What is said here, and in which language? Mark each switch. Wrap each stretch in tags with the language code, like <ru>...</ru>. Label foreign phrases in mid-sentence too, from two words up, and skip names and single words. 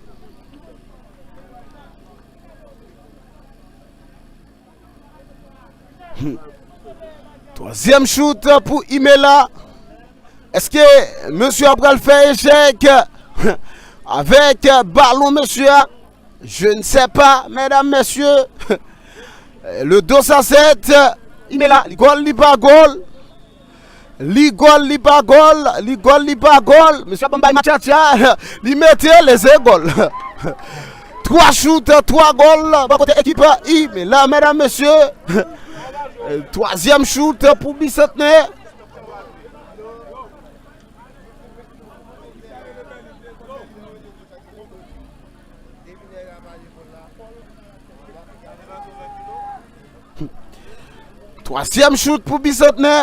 <fr>Troisième shoot pour Imela. Est-ce que monsieur Abral fait échec avec ballon, monsieur? Je ne sais pas, mesdames, messieurs. Le 2 à 7. Imela, li gol, li pas gol. Li gol, li pas gol. Li gol, li pas gol. Monsieur Bambay Machacha, li mette les goals. 3 shoots, 3 goals. Bon côté équipe Imela, mesdames, messieurs. Troisième shoot pour bicentenaire. Troisième shoot pour bicentenaire.</fr>